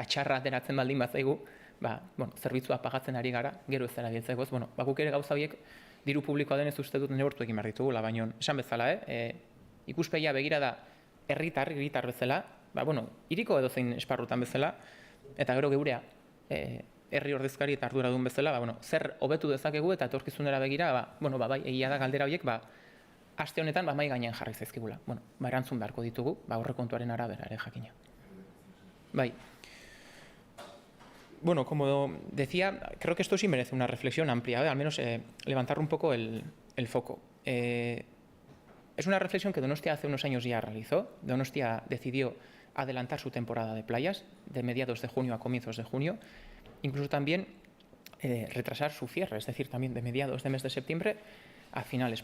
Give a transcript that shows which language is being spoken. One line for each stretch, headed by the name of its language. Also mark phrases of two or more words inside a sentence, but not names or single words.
Basque: txarra ateratzen baldin bat zaigu, zerbitzua pagatzen ari gara, gero ez dela biltzeko ez, guk ere gauza horiek diru publikoa denez uste dut neurtu egin behar ditugula, baina esan bezala, ikuspegia begira da herritar bezala, hiriko edo zein esparrutan bezala, eta gero geurea, herri ordezkari eta arduradun bezala, zer hobetu dezakegu eta etorkizunera begira, bai, egia da galdera horiek, aste honetan mahai gainean jarri zaizkigula. Erantzun beharko ditugu, aurrekontuaren arabera ere jakina. Bai.
Spanish: Como decía, creo que esto sí merece una reflexión amplia, al menos levantar un poco el foco. Es una reflexión que Donostia hace unos años ya realizó. Donostia decidió adelantar su temporada de playas de mediados de junio a comienzos de junio, incluso también retrasar su cierre, es decir, también de mediados de mes de septiembre a finales.